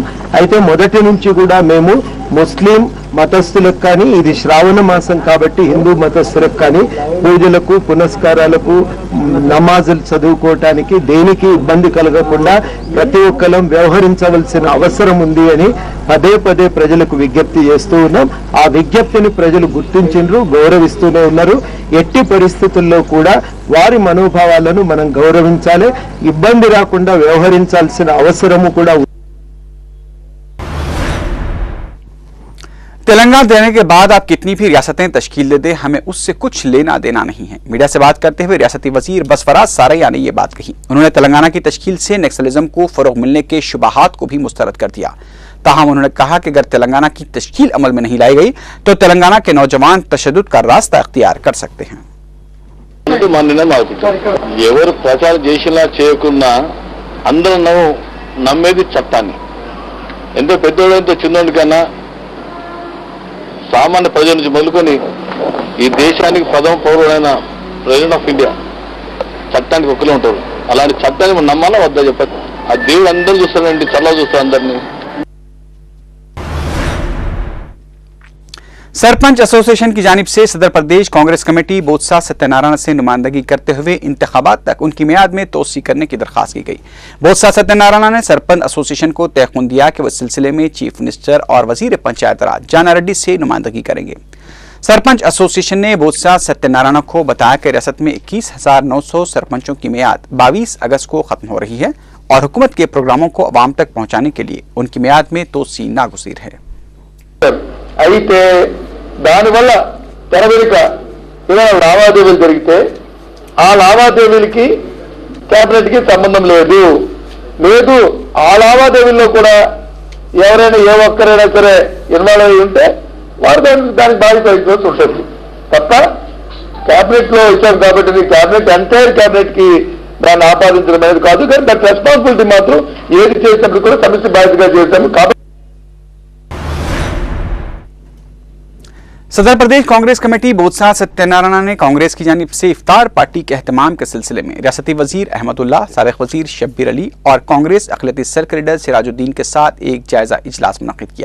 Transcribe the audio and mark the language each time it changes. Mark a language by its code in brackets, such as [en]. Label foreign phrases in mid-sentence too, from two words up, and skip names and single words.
[te] అయితే మొదటి నుంచి కూడా మేము ముస్లిం మతస్థులకు కానీ, ఇది శ్రావణ మాసం కాబట్టి హిందూ మతస్థులకు కానీ పూజలకు, పునస్కారాలకు, నమాజులు చదువుకోవటానికి దేనికి ఇబ్బంది కలగకుండా ప్రతి ఒక్కరం వ్యవహరించవలసిన అవసరం ఉంది అని పదే పదే ప్రజలకు విజ్ఞప్తి చేస్తూ ఉన్నాం. ఆ విజ్ఞప్తిని ప్రజలు గుర్తించిండ్రు, గౌరవిస్తూనే ఉన్నారు. ఎట్టి పరిస్థితుల్లో కూడా వారి మనోభావాలను మనం గౌరవించాలి, ఇబ్బంది రాకుండా వ్యవహరించాల్సిన అవసరము కూడా. [ur] تلنگانہ دینے کے بعد آپ کتنی بھی ریاستیں تشکیل دے دیں، ہمیں اس سے کچھ لینا دینا نہیں ہے. میڈیا سے بات کرتے ہوئے ریاستی وزیر بسوراج ساریہ نے یہ بات کہی. انہوں نے تلنگانہ کی تشکیل سے نکسلزم کو فروغ ملنے کے شبہات کو بھی مسترد کر دیا. تاہم انہوں نے کہا کہ اگر تلنگانہ کی تشکیل عمل میں نہیں لائی گئی تو تلنگانہ کے نوجوان تشدد کا راستہ اختیار کر سکتے ہیں. [te] ఎవరు ప్రచారం చేసినా చేయకున్నా అందరూ నమ్మేది చట్టాన్ని. ఎంతో పెద్దోడంతో చిన్నోడి కన్నా సామాన్య ప్రజల నుంచి మొదలుకొని ఈ దేశానికి ప్రథమ పౌరుడైన [en] President of India [te] చట్టానికి ఒక్కలే ఉంటారు. అలాంటి చట్టాన్ని మనం నమ్మాలా వద్దా చెప్పదు. ఆ దేవుడు అందరూ చూస్తారండి, చల్ల చూస్తారు అందరినీ. [ur] سرپنچ ایسوسی ایشن کی جانب سے صدر پردیش کانگریس کمیٹی بوتسا ستیہ نارائن سے نمائندگی کرتے ہوئے انتخابات تک ان کی میعاد میں توسیع کرنے کی درخواست کی گئی. بوتسا ستیہ نارائن نے سرپنچ ایسوسی ایشن کو تیقن دیا کہ وہ اس سلسلے میں چیف منسٹر اور وزیر پنچایت راج جانا ریڈی سے نمائندگی کریں گے. سرپنچ ایسوسی ایشن نے بوتسا ستیہ نارائن کو بتایا کہ ریاست میں 21,900 سرپنچوں کی میعاد 22 اگست کو ختم ہو رہی ہے اور حکومت کے پروگراموں کو عوام تک پہنچانے کے لیے ان کی میعاد میں توسیع ناگزیر ہے. [te] అయితే దానివల్ల తెరవెనుక ఏదైనా లావాదేవీలు జరిగితే ఆ లావాదేవీలకి క్యాబినెట్కి సంబంధం లేదు. ఆ లావాదేవీల్లో కూడా ఎవరైనా ఏ ఒక్కరైనా సరే ఇన్వాల్వ్ అయి ఉంటే వారు దానికి బాధ్యత వహించాల్సి ఉంటుంది తప్ప క్యాబినెట్ లో ఇచ్చారు కాబట్టి క్యాబినెట్ [en] entire cabinet కి [te] దాన్ని ఆపాదించడం అనేది కాదు. కానీ దాని రెస్పాన్సిబిలిటీ మాత్రం ఏది చేసినప్పుడు కూడా సమిష్టి బాధ్యతగా చేశాము. కాబట్టి [ur] صدر پردیش کانگریس کمیٹی بوتسا ستیہ نارائن نے کانگریس کی جانب سے افطار پارٹی کے اہتمام کے سلسلے میں ریاستی وزیر احمد اللہ، سابق وزیر شبیر علی اور کانگریس اقلیتی سرکل لیڈر سراج الدین کے ساتھ ایک جائزہ اجلاس منعقد کیا.